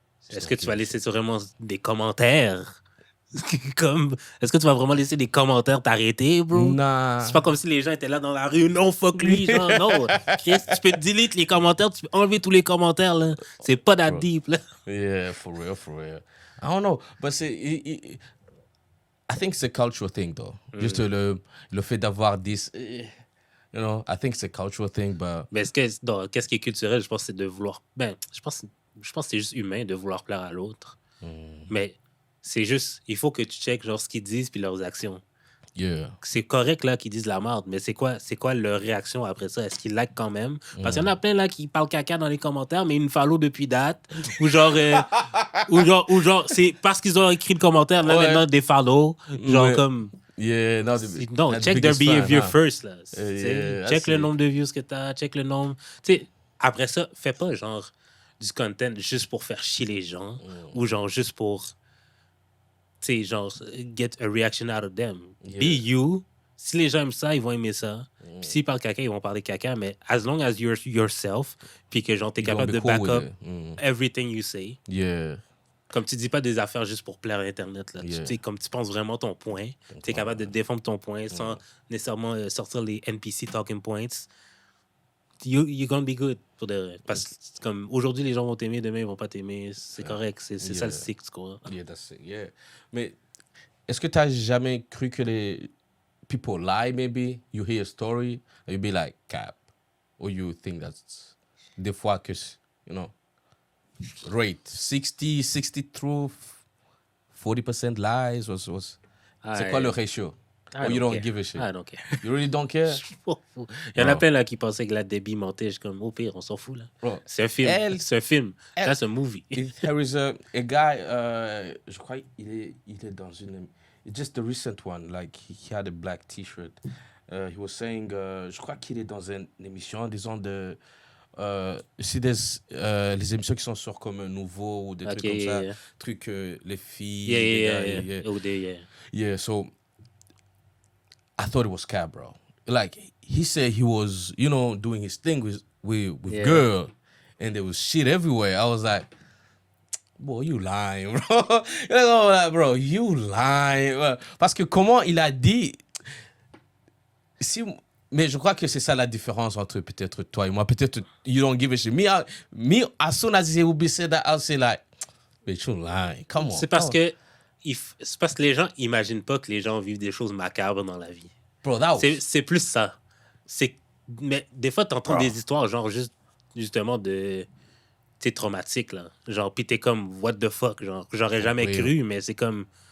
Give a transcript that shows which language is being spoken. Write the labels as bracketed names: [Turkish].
[French] Est-ce que tu vas laisser vraiment des commentaires? Comme, est-ce que tu vas vraiment laisser des commentaires t'arrêter, bro? [English] Nah. [French] C'est pas comme si les gens étaient là dans la rue, non, fuck lui, genre, non. Chris, tu peux delete les commentaires, tu peux enlever tous les commentaires, là. C'est pas [English] that deep, [French] là. [English] Yeah, for real, for real. I don't know, but I think it's a cultural thing, though. [French] Juste le fait d'avoir [English] this, you know, I think it's a cultural thing, but... [French] Mais qu'est-ce qui est culturel, je pense que c'est de vouloir... Ben, je pense que c'est juste humain de vouloir plaire à l'autre. Mais c'est juste, il faut que tu checkes genre ce qu'ils disent puis leurs actions. [English] Yeah. [French] C'est correct là qu'ils disent la merde, mais c'est quoi leur réaction après ça? Est-ce qu'ils like quand même? Parce qu'il y en a plein là qui parlent caca dans les commentaires, mais ils me follow depuis date. Ou genre, ou genre c'est parce qu'ils ont écrit le commentaire, là maintenant des follow. Genre comme... [English] Yeah, no, check their behavior first. [French] Là. Check le [English] it. [French] nombre de views que t'as, check le nombre... Tu sais, après ça, fais pas genre du content juste pour faire chier les gens ou genre juste pour... Tu sais, genre, [English] get a reaction out of them. Yeah. Be you. [French] Si les gens aiment ça, ils vont aimer ça. Puis s'ils parlent caca, ils vont parler caca. [English] Mais as long as you're yourself, [French] puis que genre, t'es capable de [English] back up everything you say. Yeah. [French] Comme tu dis pas des affaires juste pour plaire à Internet. Là. [English] Yeah. [French] Tu sais, comme tu penses vraiment ton point. T'es capable de défendre ton point sans nécessairement sortir les NPC talking points. [English] You're gonna be good. [French] Parce que comme aujourd'hui, les gens vont t'aimer, demain, ils vont pas t'aimer. C'est correct. C'est ça le cycle, quoi. [English] Yeah, that's it. Yeah. [French] Mais est-ce que tu n'as jamais cru que les [English] people lie, [French] maybe? [English] You hear a story, and you be like, cap. Or you think that's... [French] Des fois que, [English] you know, rate 60 truth, 40% lies, [French] c'est quoi le ratio? [English] Or you don't give a shit? I don't care. You really don't care? [French] Il y en a plein là qui pensaient que la Debbie mentait. Je suis comme, au pire, on s'en fout là. [English] Bro, [French] C'est un film. C'est un film. [English] That's a movie. There is a guy, [French] je crois il est dans une... [English] Just the recent one, like he had a black t-shirt. He was saying, [French] je crois qu'il est dans une émission, disons de... si les émissions qui sont sur comme Nouveau ou des trucs comme ça, trucs les filles, [English] yeah, so I thought it was cap, bro. Like he said he was, you know, doing his thing with girl, and there was shit everywhere. I was like, boy, you lying, bro. You know, like, bro, you lying. [French] Parce que comment il a dit, mais je crois que c'est ça la différence entre peut-être toi et moi. Peut-être [English] you don't give a shit. Me, as soon as he will be said that, I'll say like, but you lying. Come on. [French] C'est parce que les gens imaginent pas que les gens vivent des choses macabres dans la vie. [English] Bro, that was... [French] C'est plus ça. Mais des fois, t'entends des histoires genre justement de... Tu sais, traumatiques, là. Genre, pis t'es comme, [English] what the fuck? [French] Genre, j'aurais jamais cru, mais c'est comme...